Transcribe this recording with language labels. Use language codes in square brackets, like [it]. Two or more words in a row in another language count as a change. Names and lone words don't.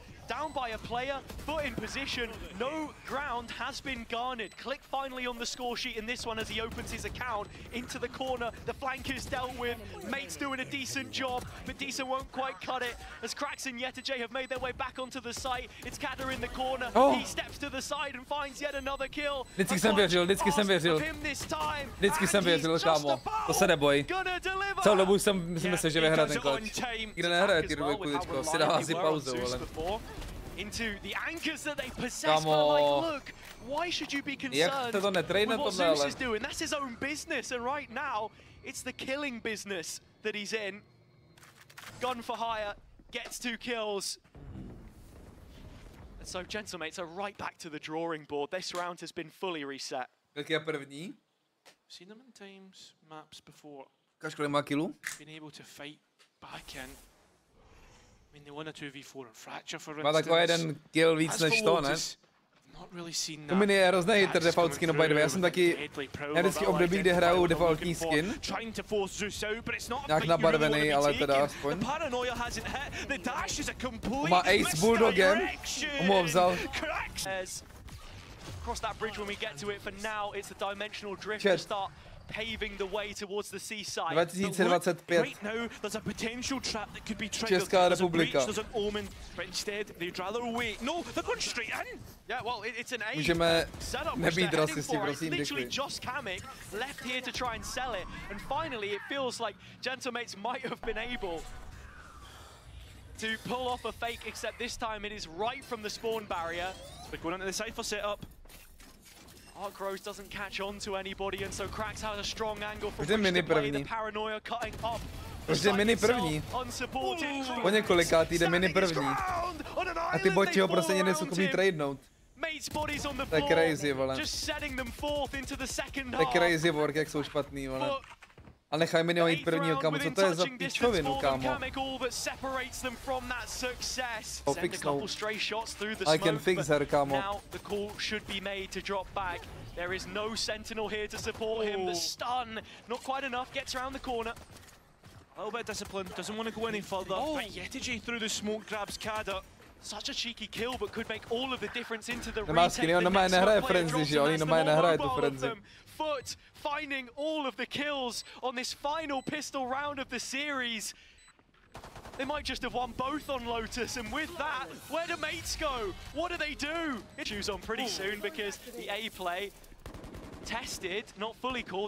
[en] Down by a player, FUT in position, no ground has been garnered. Click finally on the score sheet in this one as he opens his account into the corner. The flank is dealt with. Mates doing a decent job, but Decent won't quite cut it. As Krax and Yetajay have made their way back onto the site, it's Kada in the corner. He steps to the side and finds yet another kill. [cs] Vždycky jsem věřil. Vždycky jsem věřil, kámo. To se neboj. Celou dobu jsem myslel, že vyhraje ten clutch. Nikde nehraje ty doby kuličko, si dává si pauzu, ale... [en] Into the anchors that they possess, but like, look, why should you be concerned with what Xeus is doing? That's his own business, and right now, it's the killing business that he's in. Gun for hire, gets 2 kills. And so Gentle Mates are right back to the drawing board. This round has been fully reset. [cs] Jak je první? [en] Seen them in times, maps before. [cs] Ukáž, kolik má killů? [en] Been able to fight back in. I mean, they won a 2v4 and Fracture, for [cs] má takový jeden kill víc než to, ne? U Minny je hrozný [en] hater default skin, by the way. [cs] Já jsem taky vždycky období, kde hraju defaultní skin. Nějak nabarvený, ale teda aspoň. Má Ace Bulldogem, mu ho vzal. [en] Cross that bridge when we get to it. For now, it's the dimensional drift to start paving the way towards the seaside. 2025. Right now, there's a potential trap that could be triggered. [cs] Česká republika. [en] There's an omen, but instead they'd rather wait. No, they're going straight in. Yeah, well, it's an A [cs] Můžeme [en] setup [cs] nebýt rasisti, prosím, [en] literally [cs] děkuji. [en] just Kamik left here to try and sell it, and finally it feels like Gentle Mates might have been able to pull off a fake, except this time it is right from the spawn barrier. We're going into the Cypher setup. Arc Rose doesn't catch on to anybody, and so Krax has a strong angle from which to play. The paranoia cutting up. [cs] Protože Minny první. Po několikátý jde Minny první. A ty boti ho prostě nejsou schopný tradenout. To je crazy, vole. To je [en] crazy work, [cs] jak jsou špatný, vole. A nechaj Minnyho jít prvního, kámo, co to je za pičovinu, kámo? Fixnout. [en] I can fix her, kámo. There is no sentinel here to support him. The stun, not quite enough, gets around the corner. A little bit of discipline, doesn't want to go any further. But Yetajay through the smoke grabs Kada. Such a cheeky kill, but could make all of the difference into the retake. [cs] On normálně nehraje frenzy, že jo? Oni normálně nehraje tu frenzy. [en] FUT finding all of the kills on this final pistol round of the series. They might just have won both on Lotus, and with that, where do Mates go? What do they do? Choose on pretty soon, because the A play tested, not fully called.